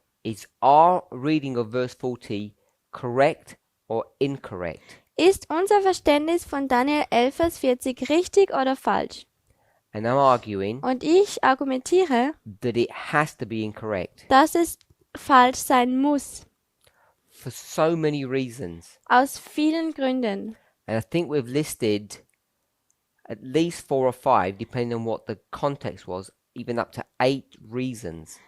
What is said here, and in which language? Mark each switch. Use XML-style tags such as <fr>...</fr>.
<en>Is our reading of verse 40 correct or incorrect?</en> <de>Ist unser Verständnis von Daniel 11, Vers 40 richtig oder falsch?</de> <en>And I'm arguing</en> <de>Und ich argumentiere,</de> <en>that it has to be incorrect</en> <de>dass es falsch sein muss,</de> <en>for so many reasons.</en> <de>aus vielen Gründen.</de> <en>And I think we've listed at least 4 or 5, depending on what the context was, even up to 8 reasons.</en>